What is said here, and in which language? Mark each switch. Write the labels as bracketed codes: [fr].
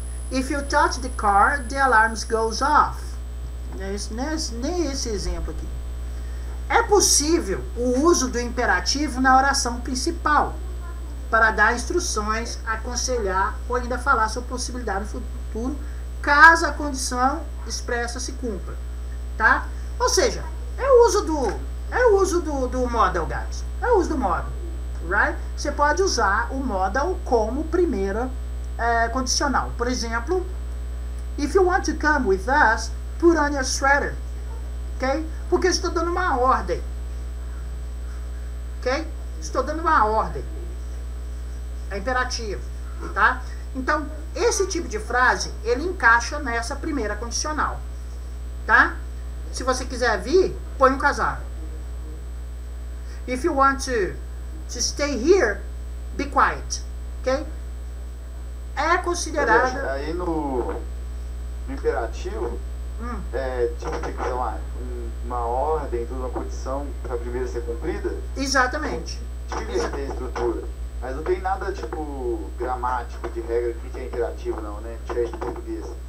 [en] If you touch the car, the alarm goes off. [pt] Nem esse exemplo aqui. É possível o uso do imperativo na oração principal para dar instruções, aconselhar ou ainda falar sobre possibilidade no futuro, caso a condição expressa se cumpra. Tá? Ou seja, é o uso do modal, guys. É o uso do modal. Right? Você pode usar o modal como primeira condicional. Por exemplo, [en] if you want to come with us, put on your sweater. [pt] Ok? Porque eu estou dando uma ordem. Ok? Estou dando uma ordem. É imperativo. Tá? Então, esse tipo de frase, ele encaixa nessa primeira condicional. Tá? Se você quiser vir, põe um casaco. [en] If you want to stay here, be quiet. [pt] Ok? É considerada... Aí no imperativo, tipo, tem que ter uma ordem, toda uma condição para a primeira ser cumprida. Exatamente. Devia ter estrutura. Mas não tem nada, tipo, gramático, de regra, que é imperativo, não, né? Diferente do português.